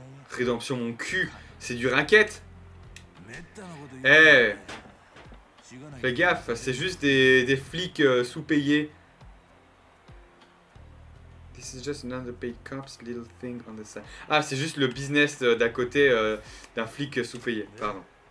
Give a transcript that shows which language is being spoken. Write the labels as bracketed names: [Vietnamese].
[French] Rédemption mon cul, c'est du racket. Eh hey, fais gaffe, c'est juste des flics sous-payés. [English] This is just another paid cop's little thing on the side. [French] Ah, c'est juste le business d'à côté d'un flic sous-payé, pardon.